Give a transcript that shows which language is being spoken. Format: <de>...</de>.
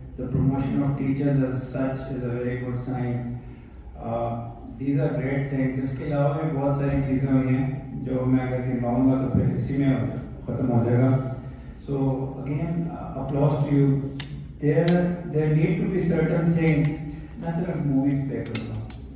<en>The promotion of teachers as such is a very good sign. These are great things.</en> <ur>اس کے علاوہ بھی بہت ساری چیزیں ہوئی ہیں جو میں اگر گنواؤں گا تو پھر اسی میں ختم ہو جائے گا.</ur> <en>So again, applause to you. There need to be certain things.</en> <ur>میں صرف موویز پلے کرتا ہوں.</ur>